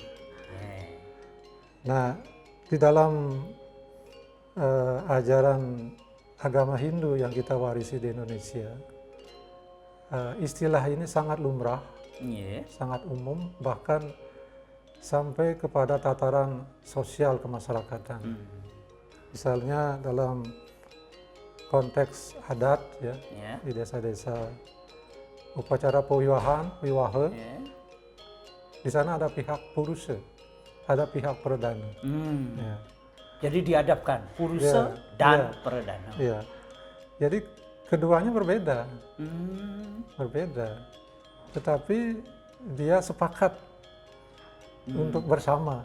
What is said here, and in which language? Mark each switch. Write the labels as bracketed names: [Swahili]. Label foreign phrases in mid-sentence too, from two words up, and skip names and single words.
[Indonesian] Nah, di dalam ajaran agama Hindu yang kita warisi di Indonesia, istilah ini sangat lumrah, sangat umum, bahkan sampai kepada tataran sosial kemasyarakatan. Misalnya dalam konteks adat, ya, di desa-desa, upacara wiwaha, di sana ada pihak purusa, ada pihak perdana. Ya. Jadi dihadapkan purusa dan perdana. Ya. Jadi keduanya berbeda, berbeda, tetapi dia sepakat untuk bersama.